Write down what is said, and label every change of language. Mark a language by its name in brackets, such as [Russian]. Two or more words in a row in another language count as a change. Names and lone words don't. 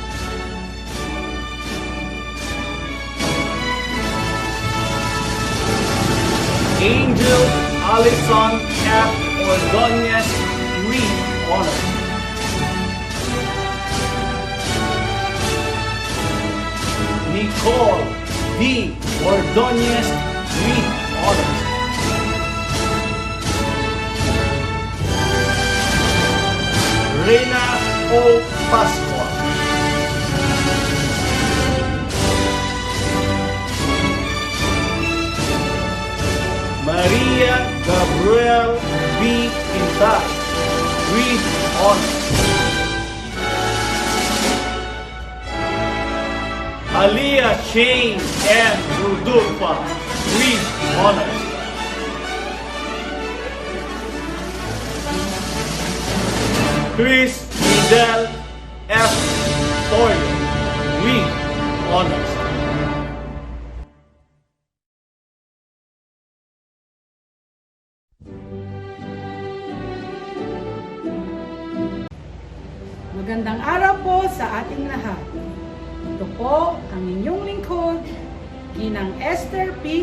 [English] Angel Alison F. Ordonez with honors. Nicole D. Ordonez with honors. Reyna O. Pascua. Maria Gabriel B. Intay with honors. Aliyah Shane N. Rudulfa with honors. Chris Fidel F. Toyo with honors. [Filipino] Magandang araw po sa ating lahat. Ito po ang inyong lingkod, Ginang Esther P.